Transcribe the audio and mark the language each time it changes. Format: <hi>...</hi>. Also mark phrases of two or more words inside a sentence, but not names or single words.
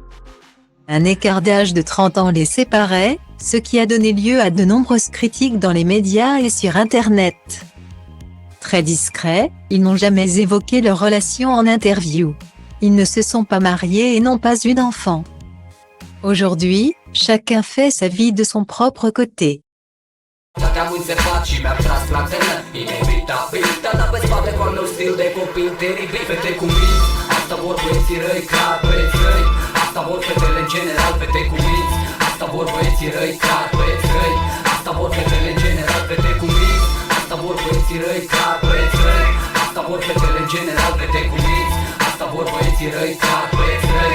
<fr>Un écart d'âge de 30 ans les séparait, ce qui a donné lieu à de nombreuses critiques dans les médias et sur Internet. Très discrets, ils n'ont jamais évoqué leur relation en interview. Ils ne se sont pas mariés et n'ont pas eu d'enfants. Aujourd'hui, chacun fait sa vie de son propre côté.</fr> <ro>Te-am înțepat și mi-am tras la antenă Inevitabil, te-am dat pe spate cu al meu stil de copil teribil Fete cu minți, asta vor băieții răi, clar băieți răi Asta vor fetele în general, fete cu minți Asta vor băieții răi, clar băieți răi Asta vor fetele în general, fete cu minți Asta vor băieții răi, clar băieți răi Asta vor fetele în general, fete cu minți Asta vor băieții răi, clar băieți răi</ro>